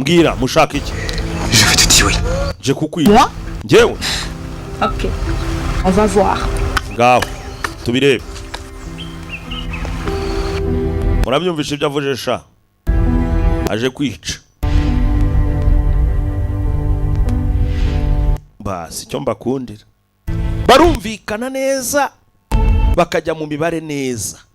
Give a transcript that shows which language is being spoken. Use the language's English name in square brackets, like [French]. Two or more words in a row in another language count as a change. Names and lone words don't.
[Kinyarwanda] Mbwira, mushaka iki? [French] Je vais te tuer. [Kinyarwanda] Je kukwiba. [French] Moi? [Kinyarwanda] Njyewe. [French] Ok. On va voir. [Kinyarwanda] Ngaho. Tubirebe. Murabyumvisha ibyo avuze sha. Aje kwica. Basi cyo mbakundira. Barumvikana neza. Bakajya mu mibare neza.